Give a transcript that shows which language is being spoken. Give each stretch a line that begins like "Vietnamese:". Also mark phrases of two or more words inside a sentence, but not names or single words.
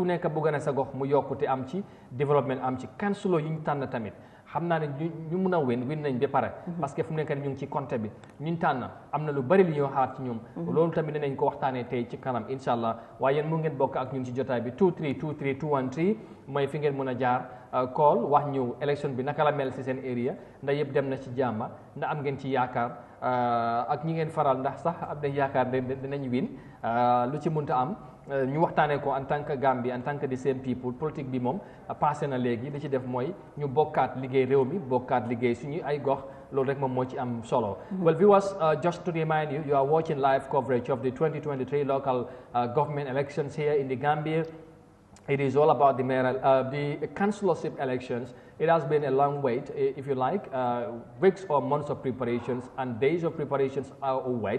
Wolof: nekk bëgg na sa gox mu yokkute am ci développement am ci councilor yi ñu tànn tamit xam naa ne ñu mun a win nañ ba pare
French: parce que
Wolof: fu mu nekk ñu ngi ci compte bi ñun tànn am na lu bari li ñoo xaar ci ñoom loolu tamit dinañ ko waxtaanee tey ci kanam
Arabic: incha allah
Wolof: waaye yéen mu ngeen bokk ak ñun ci jotaay bi 2323213 mooy fi ngeen mën a jaar call wax ñu élection bi naka la mel si seen area ndax yëpp dem na ci jàmma ndax am ngeen ci yaakaar ak ñi ngeen faral ndax sax am nañ yaakaar dinañ win lu ci mënta am ñu waxtaanee ko
French: en tant que Gambie en tant que
English: the same people
Wolof: politique bi moom passé na léegi li ci def mooy ñu bokkaat liggéey réew mi bokkaat liggéey suñu ay gox loolu rek moom moo ci am solo.
English: Well viewers, just to remind you, you are watching live coverage of the 2023 local government elections here in the Gambia. It is all about the councillorship elections. It has been a long wait, if you like, weeks or months of preparations and days of preparations are wait.